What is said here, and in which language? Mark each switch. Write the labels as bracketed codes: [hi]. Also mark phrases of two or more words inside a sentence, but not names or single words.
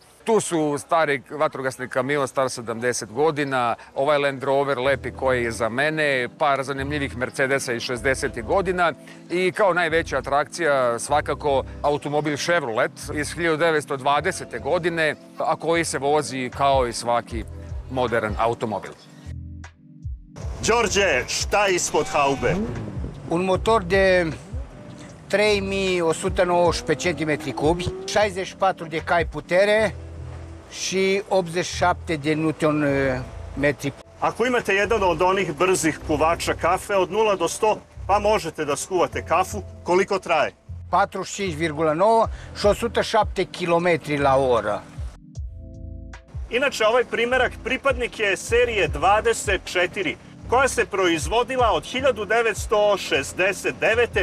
[sr] Tu su stari vatrogasni kamion, star 70 godina, ovaj Land Rover lepi koji je za mene, par zanimljivih Mercedesa iz 60. godina i kao najveća atrakcija svakako automobil Chevrolet iz 1920. godine, a koji se vozi kao i svaki modern automobil. Đorđe, šta je ispod haube? [ro] Un motor de 3195 cm3, 64 de cai putere și 87 de Nm. [sr] Ako imate jedan od onih brzih kuvača kafe od 0 do 100, pa možete da skuvate kafu, koliko traje? [ro] 45,9 și 107 km/h. [sr] Inače, ovaj primerak pripadnik je serije 24, koja se proizvodila od 1969.